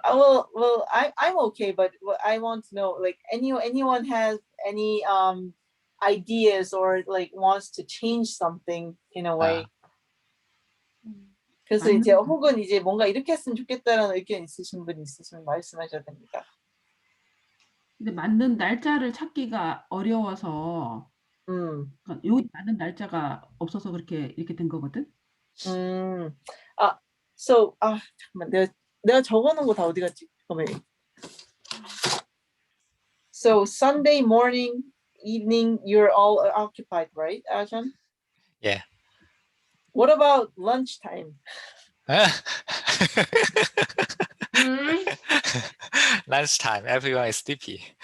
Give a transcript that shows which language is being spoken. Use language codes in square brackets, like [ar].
[en] I'm okay, but I want to know, like, anyone has any ideas or like wants to change something in a way. [ko] 그래서 이제 혹은 이제 뭔가 이렇게 했으면 좋겠다라는 의견 있으신 분 있으시면 말씀하셔도 됩니다. 근데 맞는 날짜를 찾기가 어려워서 여기 맞는 날짜가 없어서 그렇게 이렇게 된 거거든. 잠깐만, 내가 적어놓은 거 다 어디 갔지? 잠깐만. [en] So Sunday morning, evening, you're all occupied, right, Ajahn? yeah. What about lunchtime? Lunchtime, everyone is sleepy.